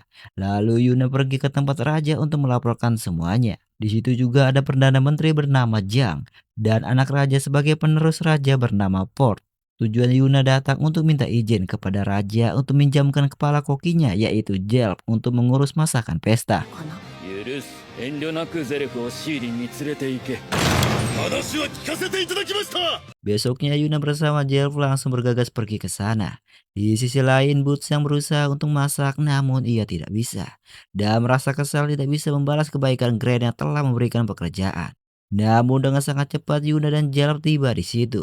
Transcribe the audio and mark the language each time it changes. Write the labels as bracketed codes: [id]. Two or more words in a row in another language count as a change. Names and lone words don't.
[id] Lalu Yuna pergi ke tempat raja untuk melaporkan semuanya. Di situ juga ada Perdana Menteri bernama Jiang dan anak raja sebagai penerus raja bernama Port. Tujuan Yuna datang untuk minta izin kepada raja untuk minjamkan kepala kokinya yaitu Jelp untuk mengurus masakan pesta. [ja] 許す遠慮なくゼレフをシーリンに連れて行け話は聞かせていただきました [id] Besoknya Yuna bersama Jelp langsung bergegas pergi ke sana. Di sisi lain Boots yang berusaha untuk masak namun ia tidak bisa. Dan merasa kesal tidak bisa membalas kebaikan Grand yang telah memberikan pekerjaan. Namun dengan sangat cepat Yuna dan Jelp tiba di situ.